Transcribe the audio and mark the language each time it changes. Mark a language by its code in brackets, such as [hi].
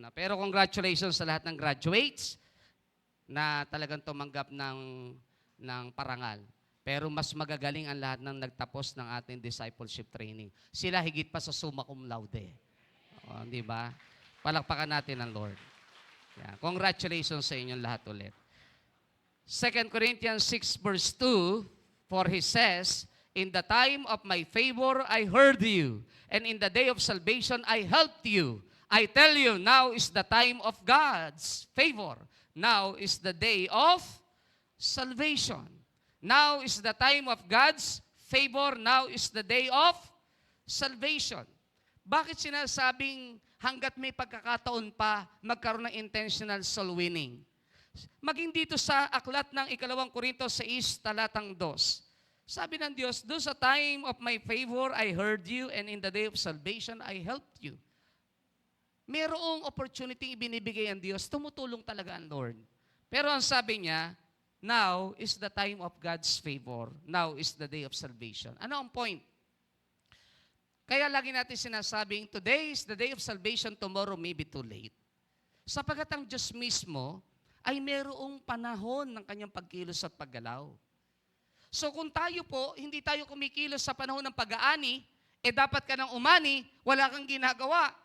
[tl] Pero congratulations sa lahat ng graduates na talagang tumanggap ng parangal. Pero mas magagaling ang lahat ng nagtapos ng ating discipleship training. Sila higit pa sa summa cum laude. Di ba? Palakpakan natin ang Lord. Yeah. Congratulations sa inyong lahat ulit. [en] 2 Corinthians 6 verse 2, for he says, in the time of my favor I heard you, and in the day of salvation I helped you. I tell you, now is the time of God's favor. Now is the day of salvation. Now is the time of God's favor. Now is the day of salvation. [tl] Bakit sinasabing hanggat may pagkakataon pa magkaroon ng intentional soul winning? Maging dito sa aklat ng 2 Korintos 6, talatang 2. Sabi ng Diyos, [en] do sa time of my favor I heard you, and in the day of salvation I helped you. [tl] Merong opportunity ibinibigay ang Diyos, tumutulong talaga ang Lord. Pero ang sabi niya, [en] now is the time of God's favor. Now is the day of salvation. [tl] Ano ang point? Kaya lagi natin sinasabing, [en] today is the day of salvation, tomorrow may be too late. [tl] Sapagat ang Diyos mismo ay merong panahon ng kanyang pagkilos at paggalaw. So kung tayo po, hindi tayo kumikilos sa panahon ng pag-aani, dapat ka nang umani, wala kang ginagawa.